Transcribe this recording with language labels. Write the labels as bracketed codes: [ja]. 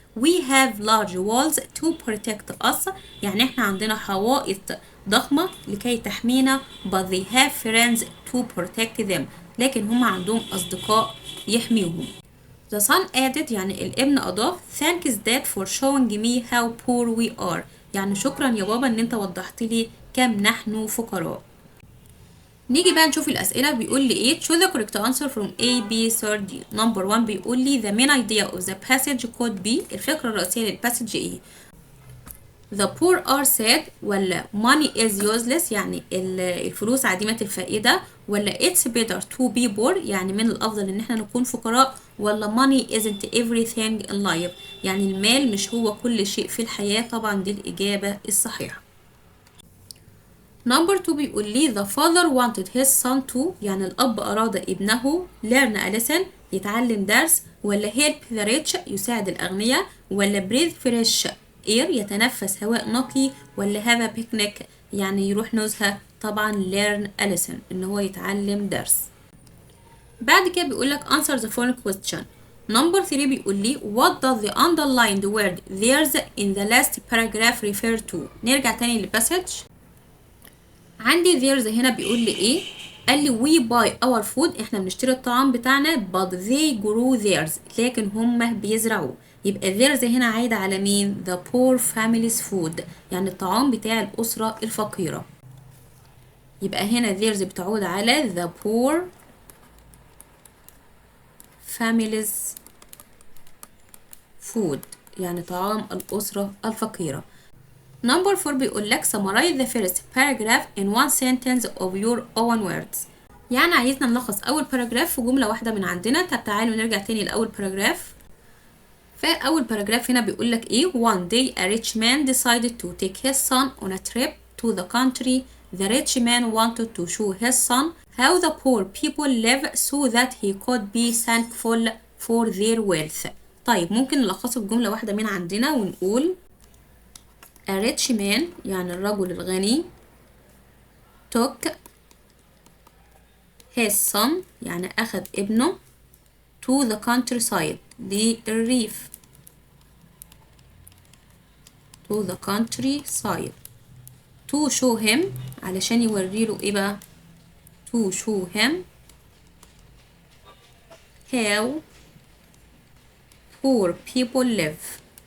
[en] we have large walls to protect us، [ar] يعني احنا عندنا حوائط ضخمة لكي تحمينا [en] but they have friends to protect them، [ar] لكن هم عندهم أصدقاء يحميهم. [en] The son added، [ar] يعني الابن أضاف [en] thanks dad for showing me how poor we are، [ar] يعني شكرا يا بابا ان انت وضحت لي كم نحن فقراء. نيجي بقى نشوف الأسئلة. بيقول لي ايه [en] choose the correct answer from A B C D. number 1 بيقول لي the main idea of the passage could be، [ar] الفكرة الرئيسية للباسج ايه. [en] The poor are sad، [ar] ولا [en] money is useless، [ar] يعني الفلوس عديمة الفائدة، ولا [en] it's better to be poor، [ar] يعني من الأفضل إن احنا نكون فقراء، ولا [en] money isn't everything in life، [ar] يعني المال مش هو كل شيء في الحياة. طبعا دي الإجابة الصحيحة. number 2 بيقول لي [en] the father wanted his son to، [ar] يعني الأب أراد ابنه [en] learn a lesson، [ar] يتعلم درس، ولا [en] help the rich، [ar] يساعد الأغنياء، ولا [en] breathe fresh air، [ar] يتنفس هواء نقي، ولا [en] have a picnic، [ar] يعني يروح نزهة. طبعا [en] learn a lesson، [ar] إن هو يتعلم درس. بعد كده بيقول لك [en] answer the following question. number 3 [ar] بيقول لي [en] what does the underlined word theirs in the last paragraph refer to. [ar] نرجع تاني للباسج. عندي theirs هنا بيقول لي ايه، قال لي [en] we buy our food، [ar] احنا بنشتري الطعام بتاعنا [en] but they grow theirs، [ar] لكن هم بيزرعوه. يبقى theirs هنا عايدة على مين، [en] the poor family's food، [ar] يعني الطعام بتاع الأسرة الفقيرة. يبقى هنا theirs بتعود على [en] the poor family's food، [ar] يعني طعام الأسرة الفقيرة. [en] number 4 بيقول لك summarize the first paragraph in one sentence of your own words، [ar] يعني عايزنا نلخص أول باراجراف في جملة واحدة من عندنا. طب تعالوا نرجع تاني لأول باراجراف. فأول باراجراف هنا بيقول لك إيه [en] one day a rich man decided to take his son on a trip to the country. the rich man wanted to show his son how the poor people live so that he could be thankful for their wealth. [ar] طيب ممكن نلخصه في جملة واحدة من عندنا ونقول [en] a rich man، [ar] يعني الرجل الغني [en] took his son، [ar] يعني أخذ ابنه to the countryside، للريف [en] to the countryside to show him، [ar] علشان يوريله ايه بقى، to [en] to show him how poor people live.